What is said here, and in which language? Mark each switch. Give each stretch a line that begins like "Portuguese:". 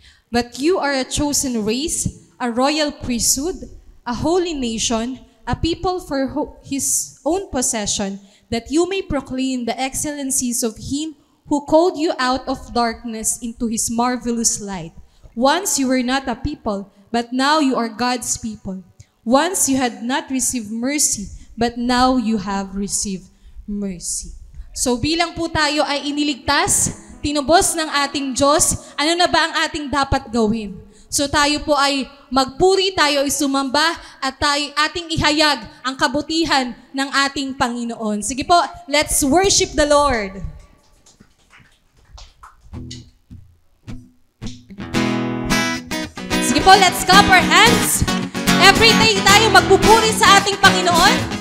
English: But you are a chosen race, a royal priesthood, a holy nation, a people for His own possession, that you may proclaim the excellencies of Him who called you out of darkness into His marvelous light. Once you were not a people, but now you are God's people. Once you had not received mercy, but now you have received mercy.
Filipino: So bilang po tayo ay iniligtas, tinubos ng ating Diyos, ano na ba ang ating dapat gawin? So tayo po ay magpuri, tayo ay sumamba, at tayo ating ihayag ang kabutihan ng ating Panginoon. Sige po,
English: let's worship the Lord.
Filipino: Sige po,
English: let's clap our hands.
Filipino: Everyday tayo magpupuri sa ating Panginoon.